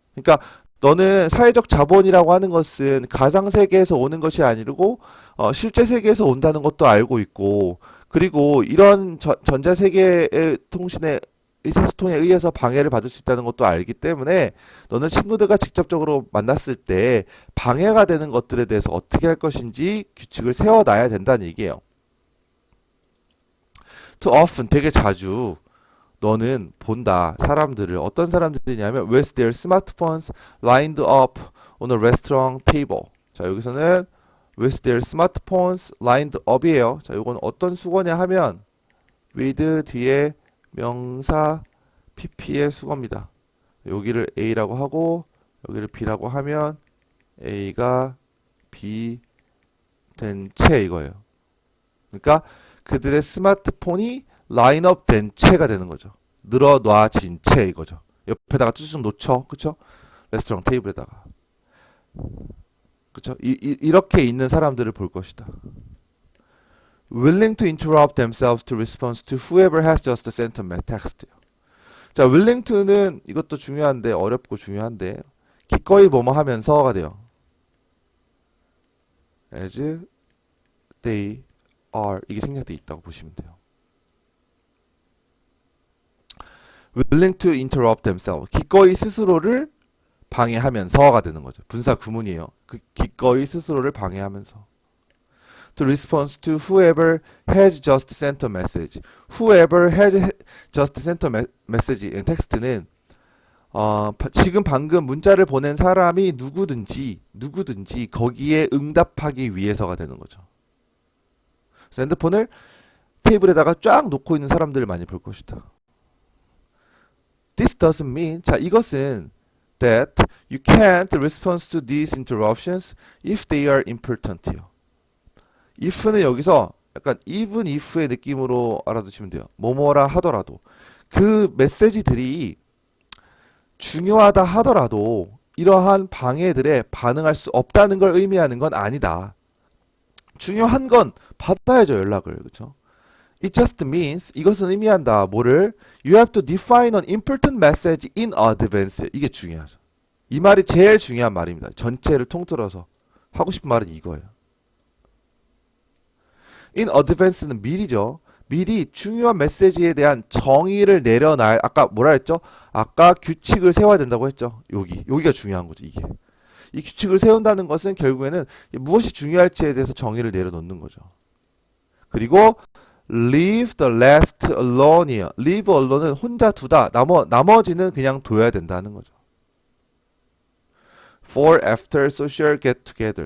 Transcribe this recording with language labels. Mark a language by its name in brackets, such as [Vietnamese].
[Korean] 그러니까 너는 사회적 자본이라고 하는 것은 가상 세계에서 오는 것이 아니고 실제 세계에서 온다는 것도 알고 있고, 그리고 이런 전자 세계의 통신의 의사소통에 의해서 방해를 받을 수 있다는 것도 알기 때문에 너는 친구들과 직접적으로 만났을 때 방해가 되는 것들에 대해서 어떻게 할 것인지 규칙을 세워놔야 된다는 얘기예요. [English] Too often, [Korean] 되게 자주 너는 본다. 사람들을. 어떤 사람들이냐면 [English] with their smartphones lined up on a restaurant table. [Korean] 자, 여기서는 [English] with their smartphones lined up이에요. [Korean] 자, 요건 어떤 수거냐 하면 with 뒤에 명사 pp의 수거입니다. 여기를 A라고 하고 여기를 B라고 하면 A가 B 된 채 이거예요. 그러니까 그들의 스마트폰이 라인업 된 채가 되는 거죠. 늘어놔진 채 이거죠. 옆에다가 쭈쭈 놓쳐. 그쵸? 레스토랑 테이블에다가. 그쵸? 이렇게 있는 사람들을 볼 것이다. [English] willing to interrupt themselves to respond to whoever has just sent a text. [Korean] 자, willing to는 이것도 중요한데 어렵고 중요한데 기꺼이 뭐뭐 하면서가 돼요. [English] as they are [Korean] 이게 생략돼 있다고 보시면 돼요. [English] willing to interrupt themselves. [Korean] 기꺼이 스스로를 방해하면서가 되는 거죠. 분사 구문이에요. 기꺼이 스스로를 방해하면서. [English] To respond to whoever has just sent a message. Whoever has just sent a message. [Korean] 텍스트는 지금 방금 문자를 보낸 사람이 누구든지 거기에 응답하기 위해서가 되는 거죠. 그래서 핸드폰을 테이블에다가 쫙 놓고 있는 사람들을 많이 볼 것이다. [English] This doesn't mean, [Korean] 자, 이것은 [English] that you can't respond to these interruptions if they are important요. [Korean] if는 여기서 약간 even if의 느낌으로 알아두시면 돼요. 뭐뭐라 하더라도 그 메시지들이 중요하다 하더라도 이러한 방해들에 반응할 수 없다는 걸 의미하는 건 아니다. 중요한 건 받아야죠, 연락을. 그렇죠? [English] It just means [Korean] 이것은 의미한다. 뭐를? [English] You have to define an important message in advance. [Korean] 이게 중요하죠. 이 말이 제일 중요한 말입니다. 전체를 통틀어서 하고 싶은 말은 이거예요. In advance는 미리죠. 미리 중요한 메시지에 대한 정의를 내려놔. 아까 뭐라 했죠? 아까 규칙을 세워야 된다고 했죠. 여기가 중요한 거죠. 이게. 이 규칙을 세운다는 것은 결국에는 무엇이 중요할지에 대해서 정의를 내려놓는 거죠. 그리고 [English] leave the rest alone이요. [Korean] leave alone은 혼자 두다. 나머지는 그냥 둬야 된다는 거죠. [English] for after social get together.